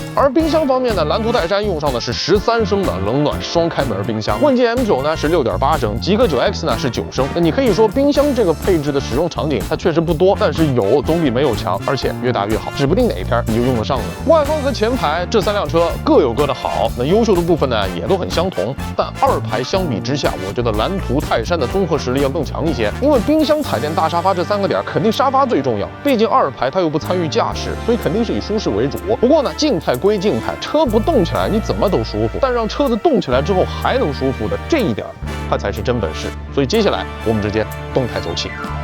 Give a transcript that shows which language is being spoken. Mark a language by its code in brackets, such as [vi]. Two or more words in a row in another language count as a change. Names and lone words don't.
[zh] 而冰箱方面呢，蓝图泰山用上的是13升的冷暖双开门冰箱，问界 M9呢是6.8升，极客 9X 呢是9升。那你可以说冰箱这个配置的使用场景它确实不多，但是有总比没有强，而且越大越好，指不定哪一天你就用得上了。外观和前排这3辆车各有各的好，那优秀的部分呢也都很相同，但2排相比之下，我觉得蓝图泰山的综合實力要更強一些。因為冰箱、彩電、大沙發這3個點，肯定沙發最重要，畢竟2排它又不參與駕駛，所以肯定是以舒適為主。不過呢，靜態歸靜態，車不動起來你怎麼都舒服，但讓車子動起來之後還能舒服的這一點，它才是真本事。所以接下來我們直接動態走起。